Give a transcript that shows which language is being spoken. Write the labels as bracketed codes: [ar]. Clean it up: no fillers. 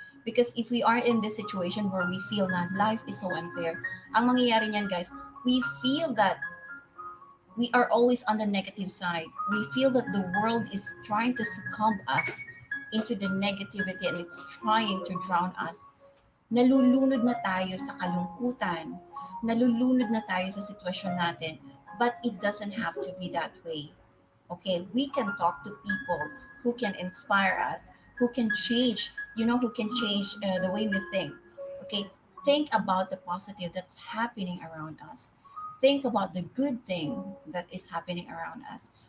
[en] Because if we are in this situation where we feel that life is so unfair, [tl] ang mangyayari niyan, [en] guys, we feel that we are always on the negative side. We feel that the world is trying to succumb us into the negativity and it's trying to drown us. [tl] Nalulunod na tayo sa kalungkutan. Nalulunod na tayo sa sitwasyon natin. [en] But it doesn't have to be that way. Okay, we can talk to people who can inspire us, who can change, who can change the way we think. Okay, think about the positive that's happening around us. Think about the good thing that is happening around us.